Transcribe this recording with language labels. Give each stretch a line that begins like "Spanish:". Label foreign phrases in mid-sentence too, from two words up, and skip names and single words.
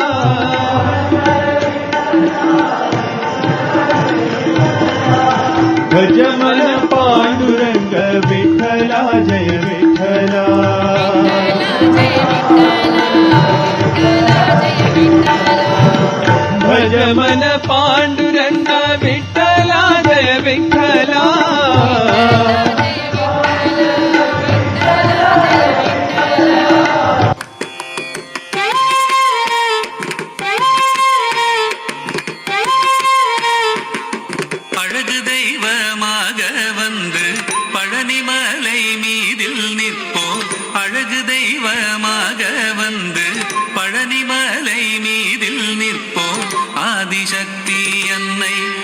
Marathi: भज मन पांडुरंग विठ्ठला जय विठ्ठला भज मन पांडुरंग विठ्ठला जय विठ्ठला
Tamil: அழகு தெய்வமாக வந்து பழனிமலை மீதில் நிற்போம் அழகு தெய்வமாக வந்து பழனிமலை மீதில் நிற்போம் ஆதிசக்தி அன்னை